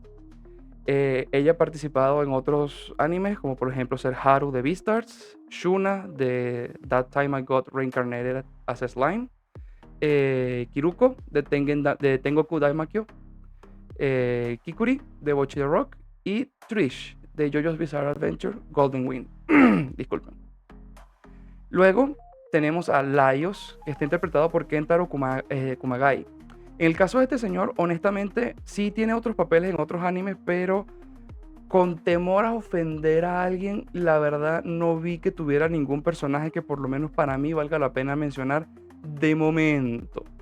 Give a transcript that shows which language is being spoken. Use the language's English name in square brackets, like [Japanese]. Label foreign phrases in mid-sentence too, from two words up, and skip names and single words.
[Spanish] Ella ha participado en otros animes, como por ejemplo ser Haru de Beastars, Shuna de That Time I Got Reincarnated as a Slime, Kiruko de Tengoku Daimakyo, Kikuri de Bocchi the Rock y Trish de JoJo's Bizarre Adventure Golden Wind. Disculpen. Luego tenemos a Laios, que está interpretado por Kentaro Kumagai. En el caso de este señor, honestamente, sí tiene otros papeles en otros animes, pero con temor a ofender a alguien, la verdad no vi que tuviera ningún personaje que por lo menos para mí valga la pena mencionar de momento.